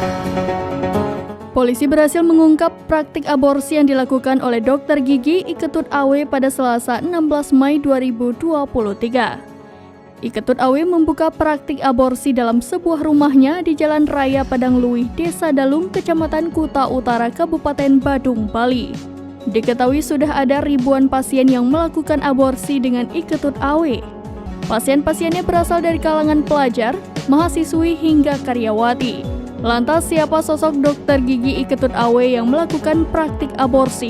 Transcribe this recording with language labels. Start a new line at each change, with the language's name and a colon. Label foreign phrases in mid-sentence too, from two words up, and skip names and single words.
Indonesian: Polisi berhasil mengungkap praktik aborsi yang dilakukan oleh dokter gigi Iketut Awe pada Selasa 16 Mei 2023. Iketut Awe membuka praktik aborsi dalam sebuah rumahnya di Jalan Raya Padang Luih, Desa Dalung, Kecamatan Kuta Utara, Kabupaten Badung, Bali. Diketahui sudah ada ribuan pasien yang melakukan aborsi dengan Iketut Awe. Pasien-pasiennya berasal dari kalangan pelajar, mahasiswi hingga karyawati. Lantas siapa sosok dokter gigi Iketut Awe yang melakukan praktik aborsi?